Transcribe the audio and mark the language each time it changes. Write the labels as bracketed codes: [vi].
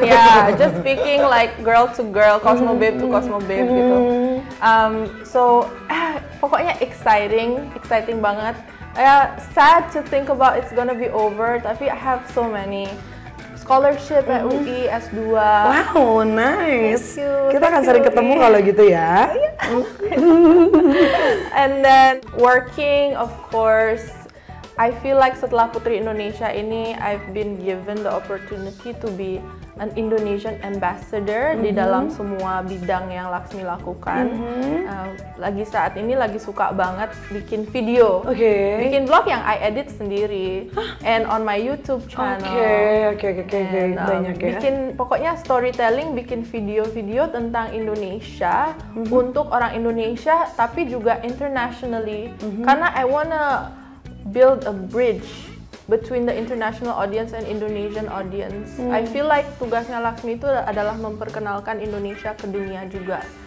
[en] Ya, just speaking like girl to girl, Cosmo Babe to Cosmo Babe gitu. [id] So pokoknya exciting banget. [en] Sad to think about it's gonna be over, [id] tapi [en] I have so many scholarship at UI S2. Wow, nice. [id] Kita akan sering ketemu kalau gitu ya. [en] And then working, of course, I feel like [id] setelah Putri Indonesia ini, [en] I've been given the opportunity to be an Indonesian ambassador [id] di dalam semua bidang yang Laksmi lakukan. Lagi saat ini lagi suka banget bikin video, bikin vlog yang [en] I edit [id] sendiri, [en] and on my YouTube channel. [id] Banyak ya. Bikin pokoknya storytelling, bikin video-video tentang Indonesia untuk orang Indonesia, tapi juga internationally. Karena [en] I wanna build a bridge between the international audience and Indonesian audience. I feel like [id] tugasnya Laksmi itu adalah memperkenalkan Indonesia ke dunia juga.